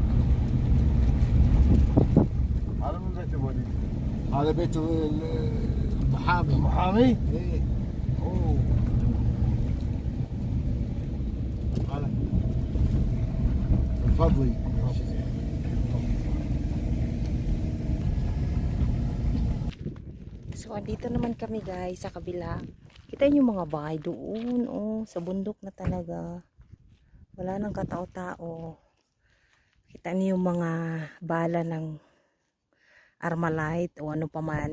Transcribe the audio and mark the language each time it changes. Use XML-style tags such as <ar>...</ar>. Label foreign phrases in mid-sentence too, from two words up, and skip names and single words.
<ar>هذا من بيت ابوي. هذا بيت المحامي. محامي؟ ايه. اوه. هذا الفضلي.</ar> <tl>So, andito naman kami guys sa kabila. Kita niyo mga bahay doon, oh, sa bundok na talaga. Wala nang katao-tao. Kita niyo yung mga bala ng Armalite o ano pa man.</tl>